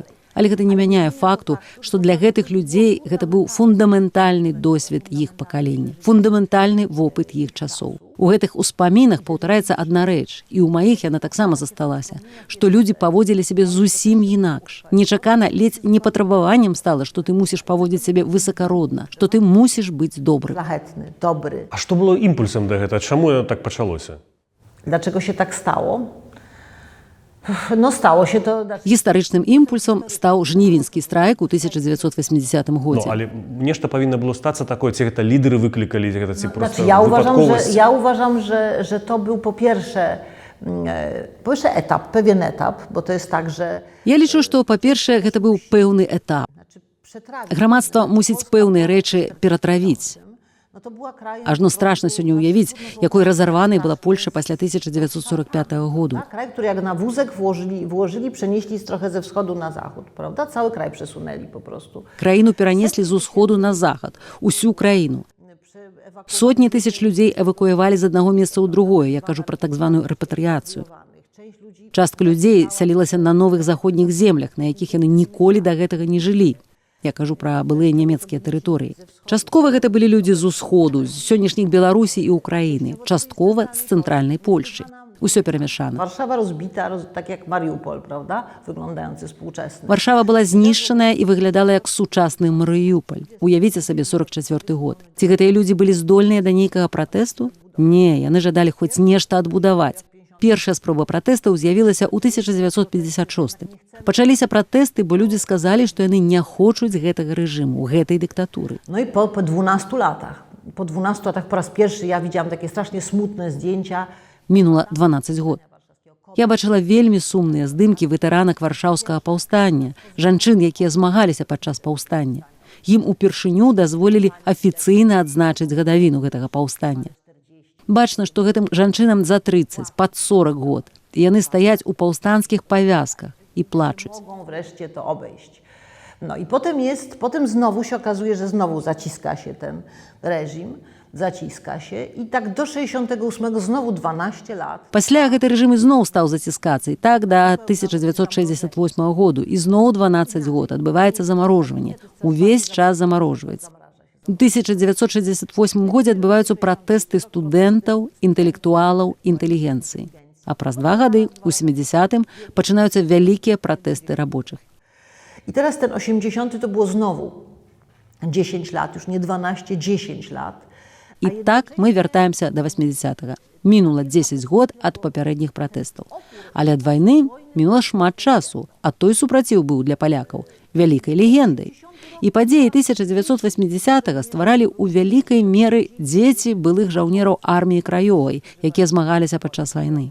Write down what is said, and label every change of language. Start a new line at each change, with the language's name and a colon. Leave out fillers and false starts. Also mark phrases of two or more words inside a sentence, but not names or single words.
Belarusian: Але гэта не мяняе факту, што для гэтых людзей гэта быў фундаментальны досвед іх пакалення, фундаментальны вопыт іх часоў. У гэтых успамінах паўтараецца адна рэч, і ў маіх яна таксама засталася, што людзі паводзілі сябе зусім інакш. Нечакана ледзь не патрабаваннем стала, што ты мусіш паводзіць сябе высакародна, што ты мусіш быць добрым.
Polish: Szlachetny, dobry.
Belarusian: А што было імпульсам да гэтага? Чаму яно так пачалося?
Polish: Dlaczego się tak stało? No stało się to...
Belarusian: Гістарычным імпульсам стаў жнівеньскі страйк у 1980 годзе. Але нешта павінна было стацца такое, ці гэта лідеры выклікалі, ці гэта ці проста wypadkowość?
Polish: Ja uważam, że to był po pierwsze etap, pewien etap, bo to jest tak, że...
Belarusian: Я лічу, што, па-першае, гэта быў пэўны этап. Грамадства мусіць пэўныя рэчы ператравіць. Ажно страшна сёння ўявіць, якой разарванай была Польша пасля 1945 году.
Polish: Kraj, który jak na wózek włożyli, przenieśli trochę ze wschodu na zachód, prawda? Cały kraj przesunęli po prostu.
Belarusian: Краіну перанеслі з усходу на захад, усю краіну. Сотні тысяч людзей эвакуявалі з аднаго месца ў другое, я кажу пра так званую рэпатрыяцыю. Частка людзей сялілася на новых заходніх землях, на якіх яны ніколі да гэтага не жылі. Я кажу пра былыя нямецкія тэрыторыі. Часткова гэта былі людзі з усходу, з сённяшніх Беларусі і Украіны, часткова з цэнтральнай Польшчы. Усё перамяшана.
Polish: Warszawa rozbita, tak jak Mariupol, prawda? Wyglądający współczesny.
Belarusian: Варшава была знішчаная і выглядала як сучасны Марыюполь. Уявіце сабе 44 год. Ці гэтыя людзі былі здольныя да нейкага пратэсту? Не, яны жадалі хоць нешта адбудаваць. Першая спроба пратэстаў з'явілася ў 1956. Пачаліся пратэсты, бо людзі сказалі, што яны не хочуць гэтага рэжыму, гэтай дыктатуры.
Polish: No i po 12 latach, po 12 latach po raz pierwszy ja widziałam takie strasznie smutne zdjęcia.
Belarusian: Мінула 12 год. Я бачыла вельмі сумныя здымкі ветэранак варшаўскага паўстання, жанчын, якія змагаліся падчас паўстання. Ім упершыню дазволілі афіцыйна адзначыць гадавіну гэтага паўстання. Бачна, што гэтым жанчынам за 30, пад 40 год. І яны стаяць у паўстанцкіх павязках і плачуць.
Polish: Mogą wreszcie to obejść. No i potem znowu się okazuje, że znowu zaciska się ten reżim, zaciska się i tak do 68 znowu 12 lat.
Belarusian: Пасля гэты рэжым ізноў стаў заціскацца, і так да 1968 году, і зноў 12 год адбываецца замарожванне. Увесь час замарожваецца. У 1968 годзе адбываюцца пратэсты студэнтаў, інтэлектуалаў, інтэлігенцыі. А праз 2 гады, у 70-м, пачынаюцца вялікія пратэсты рабочых.
Polish: I teraz ten 80 to było znowu 10 lat, już nie 12, 10 lat.
Belarusian: І так мы вяртаемся да 80-го. Мінула 10 год ад папярэдніх пратэстаў. Але ад вайны мінула шмат часу, а той супраціў быў для палякаў вялікай легендай. І падзеі 1980-го стваралі ў вялікай меры дзеці былых жаўнераў арміі краёвай, якія змагаліся падчас вайны.